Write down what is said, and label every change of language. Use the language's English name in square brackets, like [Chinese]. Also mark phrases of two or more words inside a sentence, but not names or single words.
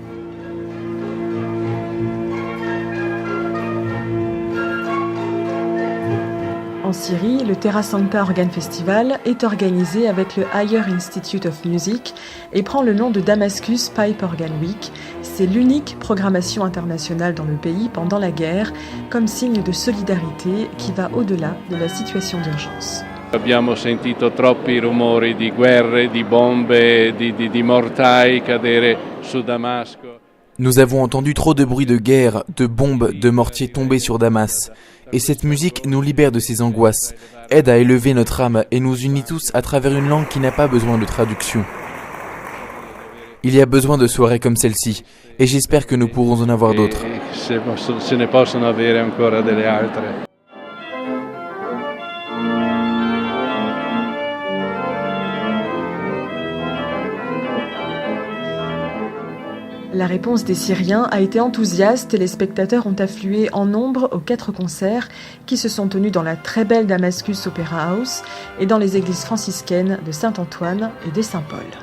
[French] En Syrie, le Terra Sancta Organ Festival est organisé avec le Higher Institute of Music et prend le nom de Damascus Pipe Organ Week. C'est l'unique programmation internationale dans le pays pendant la guerre, comme signe de solidarité qui va au-delà de la situation d'urgence. [Italian] Abbiamo sentito troppi rumori di guerre, di bombe, di mortai cadere su Damasco. [French] Nous avons entendu trop de bruits de guerre, de bombes, de mortiers tombés sur Damas. Et cette musique nous libère de ces angoisses, aide à élever notre âme et nous unit tous à travers une langue qui n'a pas besoin de traduction. Il y a besoin de soirées comme celle-ci, et j'espère que nous pourrons en avoir d'autres. [Italian] Se ne possono avere ancora delle altre. [French] La réponse des Syriens a été enthousiaste et les spectateurs ont afflué en nombre aux 4 concerts qui se sont tenus dans la très belle Damascus Opera House et dans les églises franciscaines de Saint-Antoine et des Saint-Paul.